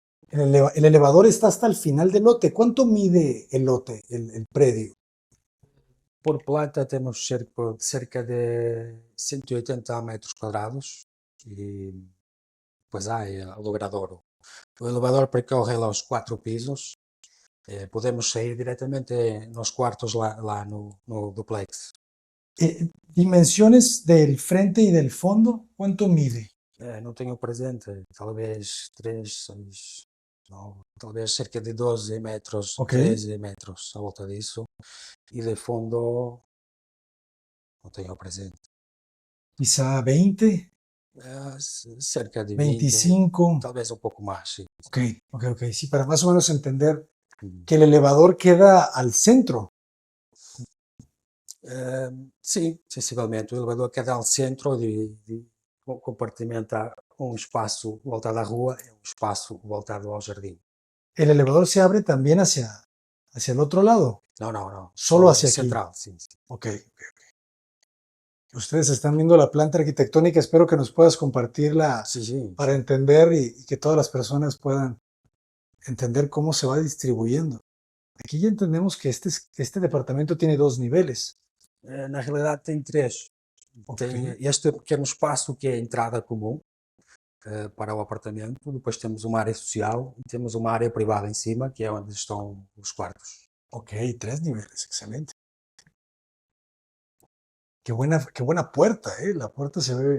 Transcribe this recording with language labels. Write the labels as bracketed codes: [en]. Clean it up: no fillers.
[es] El elevador está hasta el final del lote. ¿Cuánto mide el lote, el predio? [pt] Por planta temos cerca de 180 metros quadrados e depois há o logradouro. O elevador percorre lá os 4 pisos. Podemos sair diretamente nos quartos lá no duplex. Dimensiones del frente y del fondo, ¿cuánto mide? Não tenho presente, talvez 3, 6, 9, talvez cerca de 12 metros, Ok. 13 metros à volta disso. E de fundo não tenho presente. [es] Quizá 20, [pt] Cerca de 20, 25. talvez um pouco mais, sim. Ok, ok, ok. [es] Sí, para más o menos entender que el elevador queda al centro. [pt] Sim, sensivelmente. O elevador queda ao centro compartimenta um espaço voltado à rua e um espaço voltado ao jardim. [es] El elevador se abre también hacia el otro lado. [pt] Não. [es] Solo [pt] Só [es] hacia aquí. [pt] central, sim. Ok, ok, ok. [es] Ustedes están viendo la planta arquitectónica. Espero que nos puedas compartirla [pt] Sim. [es] para entender y que todas las personas puedan entender cómo se va distribuyendo. Aquí ya entendemos que este departamento tiene 2 niveles. [pt] Na realidade tem 3. Ok. Tem este pequeno espaço que é a entrada comum para o apartamento. Depois temos uma área social e temos uma área privada em cima, que é onde estão os quartos. [es] Ok, 3 niveles, excelente. Qué buena puerta, ¿eh? La puerta se ve